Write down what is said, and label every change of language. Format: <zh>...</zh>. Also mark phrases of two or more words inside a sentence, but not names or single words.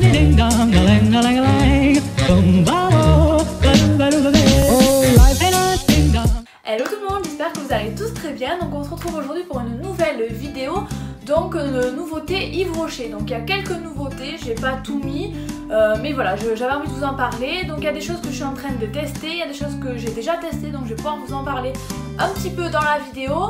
<en>ding dong, a ling a ling a ling, boom ba oh, ba ba ba ba. Oh, life ain't a ding dong.</en> <fr>Hello tout le monde, j'espère que vous allez tous très bien. Donc on se retrouve aujourd'hui pour une nouvelle vidéo. Donc nouveauté Yves Rocher. Donc il y a quelques nouveautés, j'ai pas tout mis, mais voilà, j'avais envie de vous en parler. Donc il y a des choses que je suis en train de tester, il y a des choses que j'ai déjà testées, donc je vais pouvoir vous en parler un petit peu dans la vidéo.</fr>